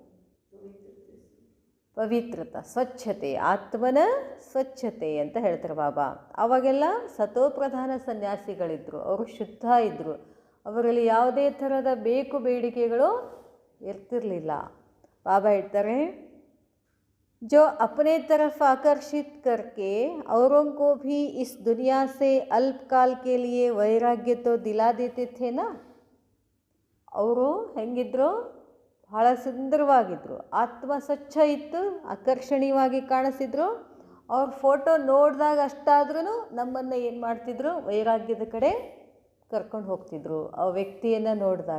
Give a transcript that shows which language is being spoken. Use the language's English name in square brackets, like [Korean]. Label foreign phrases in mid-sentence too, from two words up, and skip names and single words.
[Kannada] ಪವಿತ್ರತೆ, ಸ್ವಚ್ಛತೆ, ಆತ್ಮನ ಸ್ವಚ್ಛತೆ ಅಂತ ಹೇಳ್ತಾರೆ ಬಾಬಾ. ಅವಾಗೆಲ್ಲ ಸತೋಪ್ರಧಾನ ಸನ್ಯಾಸಿಗಳಿದ್ದರು, ಅವರು ಶುದ್ಧ ಇದ್ದರು. ಅವರಲ್ಲಿ ಯಾವುದೇ ಥರದ ಬೇಡಿಕೆಗಳು ಇರ್ತಿರಲಿಲ್ಲ. ಬಾಬಾ ಹೇಳ್ತಾರೆ [Hindi] जो अपने तरफ आकर्षित करके औरों को भी इस दुनिया से अल्पकाल के लिए वैराग्य तो दिला देते थे ना. [Kannada] ಅವರು ಹೆಂಗಿದ್ರು? ಭಾಳ ಸುಂದರವಾಗಿದ್ದರು, ಆತ್ಮ ಸ್ವಚ್ಛ ಇತ್ತು, ಆಕರ್ಷಣೀಯವಾಗಿ ಕಾಣಿಸಿದ್ರು. ಅವ್ರ ಫೋಟೋ ನೋಡಿದಾಗ ಅಷ್ಟಾದ್ರೂ ನಮ್ಮನ್ನು ಏನು ಮಾಡ್ತಿದ್ರು? ವೈರಾಗ್ಯದ ಕಡೆ ಕರ್ಕೊಂಡು ಹೋಗ್ತಿದ್ರು ಆ ವ್ಯಕ್ತಿಯನ್ನು ನೋಡಿದಾಗ.